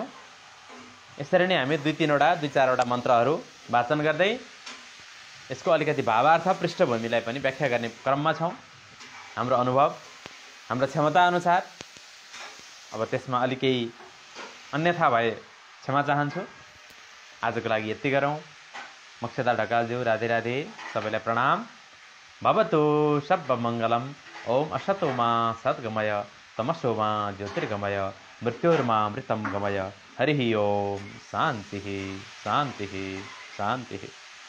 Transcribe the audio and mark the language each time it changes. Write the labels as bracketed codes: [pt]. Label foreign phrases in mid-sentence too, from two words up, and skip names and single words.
[ne] यसरी नै हामी 2-4वटा मन्त्रहरू वाचन गर्दै यसको अलिकति भावार्थ, पृष्ठभूमिलाई पनि व्याख्या गर्ने क्रममा छौँ। हाम्रो अनुभव, हाम्रो क्षमता अनुसार। अब त्यसमा अलि केही अन्यथा भए क्षमा चाहन्छु। आजको लागि यति गरौँ। मक्षदा ढकालज्यू, राधे राधे। सबैलाई प्रणाम। [sa] भवतु सर्वमङ्गलम्। ओम असतो मा सद्गमय, तमसो मा ज्योतिर्गमय, मृत्योर्मामृतं गमय। हरिः ओम। शान्तिः शान्तिः शान्तिः।